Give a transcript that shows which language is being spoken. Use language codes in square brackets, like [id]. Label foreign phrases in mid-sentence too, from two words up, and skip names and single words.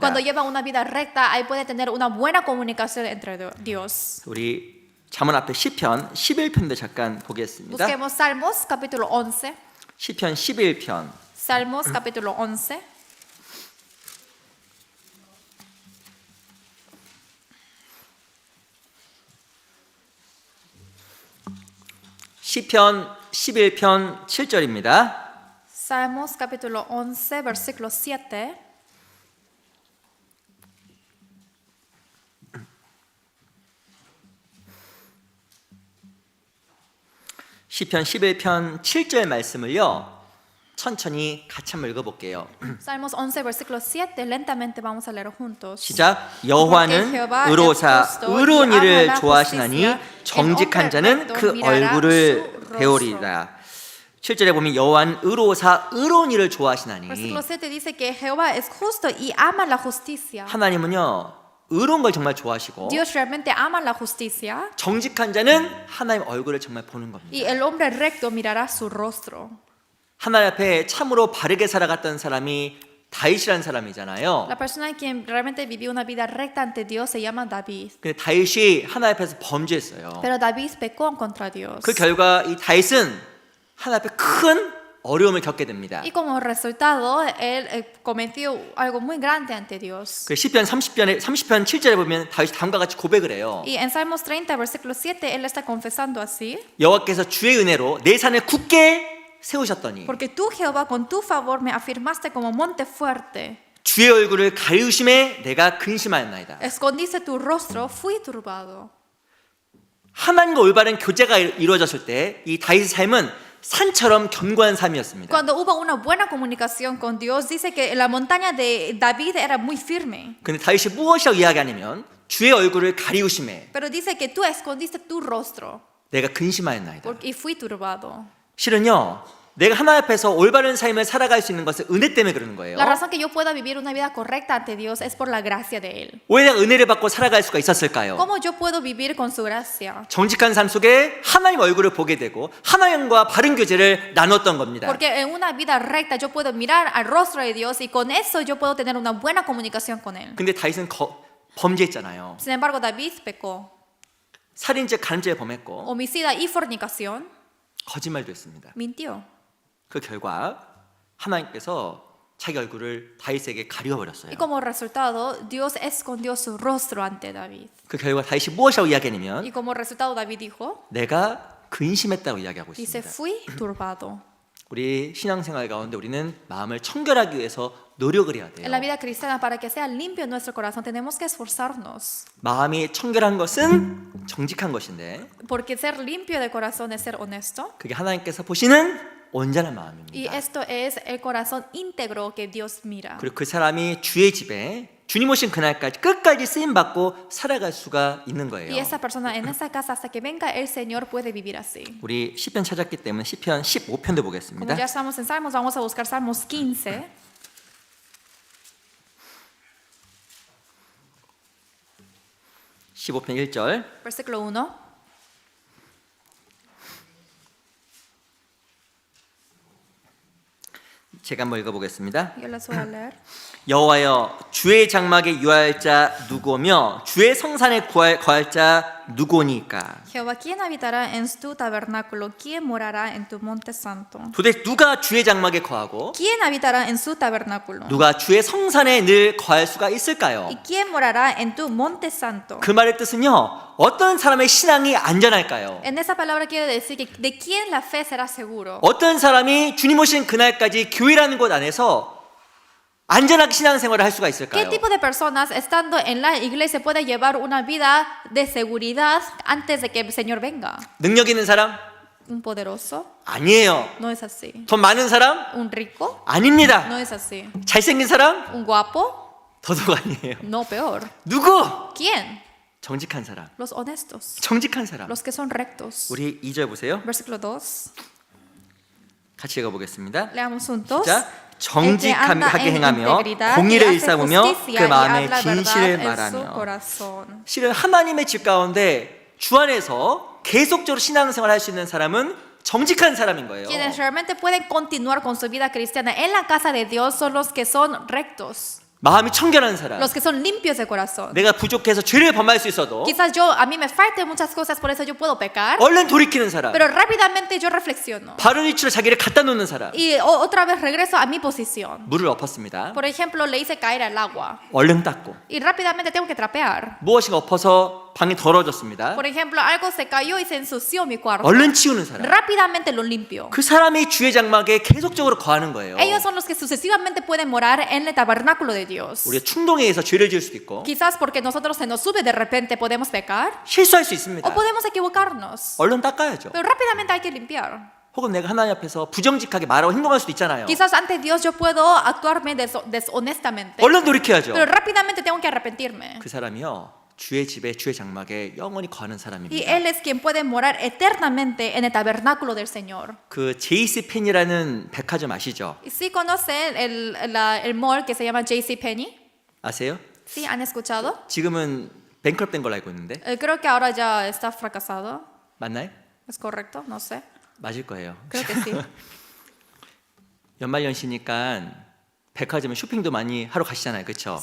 [es] Cuando lleva una vida recta, ahí puede tener una buena comunicación entre Dios. [ko] 우리 잠언 앞에 시편 11편도 잠깐 보겠습니다. [es] Busquemos Salmos capítulo 11. [ko] 시편 11편 [es] Salmos capítulo 11. [ko] 시편 11편 7절입니다. [es] Salmos capítulo 11, versículo 7. [ko] 시편 11편 7절 말씀을요. 천천히 같이 한번 읽어볼게요. [es] Salmos 11, versículo 7. Lentamente vamos a leer juntos. [ko] 시작. 여호와는 의로사 의로운 일을 좋아하시나니 정직한 자는 그 얼굴을 배우리라. 7절에 보면 여호와는 의로사 의로운 일을 좋아하시나니 [es] Versículo 7 dice que Jehová es justo y ama la justicia. [ko] 하나님은요 의로운 걸 정말 좋아하시고 [es] Dios realmente ama la justicia [ko] 정직한 자는 하나님 얼굴을 정말 보는 겁니다. [es] y el hombre recto mirará su rostro. [ko] 하나님 앞에 참으로 바르게 살아갔던 사람이 다윗이라는 사람이잖아요. [es] La persona quien realmente vivió una vida recta ante Dios se llama David. [ko] 근데 다윗이 하나님 앞에서 범죄했어요. [es] Pero David pecó contra Dios. [ko] 그 결과 이 다윗은 하나님 앞에 큰 어려움을 겪게 됩니다. [es] Y como resultado, él cometió algo muy grande ante Dios. [ko] 그 시편 30편 7절에 보면 다윗이 다음과 같이 고백을 해요. [es] Y en Salmos 30, versículo 7, él está confesando así. [ko] 여호와께서 주의 은혜로 내 산을 굳게 세우셨더니 [es] Porque tú, Jehová, con tu favor me afirmaste como monte fuerte. [ko] 주의 얼굴을 가리우심에 내가 근심하였나이다. [es] Escondiste tu rostro, fui turbado. [ko] 하나님과 올바른 교제가 이루어졌을 때 이 다윗의 삶은 산처럼 견고한 삶이었습니다. [es] Cuando hubo una buena comunicación con Dios, dice que la montaña de David era muy firme. [ko] 근데 다윗이 무엇이라고 이야기하냐면 주의 얼굴을 가리우심에 [es] Pero dice que tú escondiste tu rostro [ko] 내가 근심하였나이다. [es] y fui turbado. [ko] 실은요, 내가 하나님 앞에서 올바른 삶을 살아갈 수 있는 것은 은혜 때문에 그러는 거예요. [es] La razón que yo pueda vivir una vida correcta ante Dios es por la gracia de Él. [ko] 왜 내가 은혜를 받고 살아갈 수가 있었을까요? [es] ¿Cómo yo puedo vivir con su gracia? [ko] 정직한 삶 속에 하나님 얼굴을 보게 되고 하나님과 바른 교제를 나눴던 겁니다. [es] Porque en una vida recta yo puedo mirar al rostro de Dios y con eso yo puedo tener una buena comunicación con Él. [ko] 근데 다윗은 범죄했잖아요. [es] Sin embargo, David pecó. [ko] 살인죄, 간죄 범했고 [es] Homicida y fornicación, [ko] 거짓말도 했습니다. [es] mintió. [ko] 그 결과 하나님께서 자기 얼굴을 다윗에게 가려버렸어요. [es] Y como resultado, Dios escondió su rostro ante David. [ko] 그 결과 다윗이 무엇이라고 이야기하냐면 [es] Y como resultado, David dijo, [ko] 내가 근심했다고 이야기하고 [es] dice, [ko] 있습니다. [es] fui turbado. [ko] 우리 신앙생활 가운데 우리는 마음을 청결하기 위해서 노력을 해야 돼요. [es] En la vida cristiana, para que sea limpio nuestro corazón, tenemos que esforzarnos. [ko] 마음이 청결한 것은 정직한 것인데 [es] Porque ser limpio de corazón es ser honesto. [ko] 그게 하나님께서 보시는 온전한 [es] Y [ko] 마음입니다. [es] esto es el corazón íntegro que Dios mira. [ko] 그리고 그 사람이 주의 집에 주님 오신 그날까지 끝까지 쓰임 받고 살아갈 수가 있는 거예요. [es] Y esa persona en esa casa hasta que venga el Señor puede vivir así. [ko] 우리 시편 찾았기 때문에 시편 15편도 [es] Como [ko] 보겠습니다. [es] ya estamos en Salmos, vamos a buscar Salmos 15, [ko] 15편 1절. [es] versículo 1. [ko] 제가 한번 읽어보겠습니다. [es] Yo les voy a leer. [ko] 여호와여 주의 장막에 유할 자 누구며 주의 성산에 거할 자 누구니까? [es] Jehová, ¿quién habitará en tu tabernáculo? ¿Quién morará en tu monte santo? [ko] 도대체 누가 주의 장막에 거하고 [es] ¿Quién habitará en su tabernáculo? [ko] 누가 주의 성산에 늘 거할 수가 있을까요? [es] ¿Y quién morará en tu monte santo? [ko] 그 말의 뜻은요, 어떤 사람의 신앙이 안전할까요? [es] En esa palabra quiere decir que de quién la fe será seguro. [ko] 어떤 사람이 주님 오신 그날까지 교회라는 곳 안에서 안전하게 신앙생활을 할 수가 [es] ¿Qué [ko] 있을까요? [es] tipo de personas estando en la iglesia puede llevar una vida de seguridad antes de que el Señor venga? [ko] 능력 있는 사람? [es] ¿Un poderoso? [ko] 아니에요. [es] No es así. [ko] 돈 많은 사람? [es] ¿Un rico? [ko] 아닙니다. [es] No es así. [ko] 잘생긴 사람? [es] ¿Un guapo? [ko] 더더욱 아니에요. [es] No, peor. [ko] 누구? [es] ¿Quién? [ko] 정직한 사람. [es] Los honestos. [ko] 정직한 사람. [es] Los que son rectos. [ko] 우리 2절 보세요. [es] Versículo 2. [ko] 같이 읽어보겠습니다. [es] Leamos juntos. [ko] 자, [es] El que anda [ko] 정직하게 [es] en [ko] 행하며 [es] integridad y [ko] 공의를 [es] hace [ko] 일삼으며 [es] justicia [ko] 그 [es] y [ko] 마음에 [es] habla [ko] 진실을 [es] verdad en su [ko] 말하며. [es] corazón. [ko] 실은 하나님의 집 가운데 주 안에서 계속적으로 신앙생활을 할 수 있는 사람은 정직한 사람인 거예요. [es] Quienes realmente pueden continuar con su vida cristiana en la casa de Dios son los que son rectos, [ko] 마음이 청결한 사람. [es] los que son limpios de corazón. [ko] 내가 부족해서 죄를 범할 수 있어도 [es] Quizás a mí me falten muchas cosas, por eso yo puedo pecar, [ko] 얼른 돌이키는 사람. [es] pero rápidamente yo reflexiono [ko] 바른 위치로 자기를 갖다 놓는 사람. [es] y otra vez regreso a mi posición. [ko] 물을 엎었습니다. [es] Por ejemplo, le hice caer al agua [ko] 얼른 닦고. [es] y rápidamente tengo que trapear. [ko] 무엇인가 엎어서 방이 더러워졌습니다. [es] Por ejemplo, algo se cayó y se ensució mi cuarto. [ko] 얼른 치우는 사람. [es] Rápidamente lo limpio. [ko] 그 사람이 주의 장막에 계속적으로 거하는 거예요. [es] Ellos son los que sucesivamente pueden morar en el tabernáculo de Dios. [ko] 우리가 충동에 의해서 죄를 지을 수도 있고 [es] Quizás porque nosotros se nos sube de repente podemos pecar [ko] 실수할 수 있습니다. [es] o podemos equivocarnos. [ko] 얼른 닦아야죠. [es] Pero rápidamente hay que limpiar. [ko] 혹은 내가 하나님 앞에서 부정직하게 말하고 행동할 수도 있잖아요. [es] Quizás ante Dios yo puedo actuarme deshonestamente. [ko] 얼른 돌이켜야죠. [es] Pero rápidamente tengo que arrepentirme. [ko] 그 사람이요 주의 집에 주의 장막에 영원히 거하는 [es] Y [ko] 사람입니다. [es] Él es quien puede morar eternamente en el tabernáculo del Señor. [ko] 그 제이스 펜이라는 백화점 아시죠? [es] ¿Y sí conocen el mall que se llama JCPenney? [ko] 아세요? [es] ¿Sí han escuchado? [ko] 지금은 뱅크럽된 걸로 알고 있는데 [es] Creo que ahora ya está fracasado. [ko] 맞나요? [es] ¿Es correcto? No sé. [ko] 맞을 거예요. [es] Creo que sí. [ko] 연말연시니까 백화점에 쇼핑도 많이 하러 가시잖아요, 그렇죠?